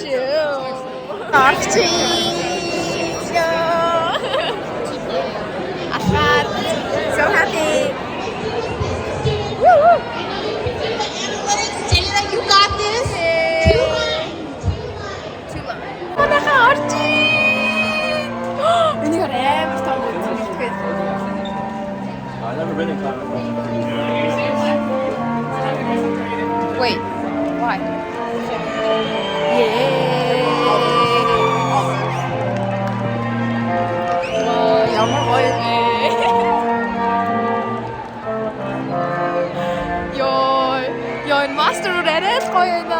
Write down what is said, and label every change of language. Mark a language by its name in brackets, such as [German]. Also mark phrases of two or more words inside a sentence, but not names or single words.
[English] you. Cheese. Ashad. So happy. Woo woo. Taylor, you got this. Two lines. Two lines. Oh, Archie. [Mongolian] Энийг амар том үзүүлдэг. [English] I've never been in Climate. Wait. Why? Yay. [Mongolian] Ямар гоё вэ? Ёо, энэ мастер арай л гоё байна.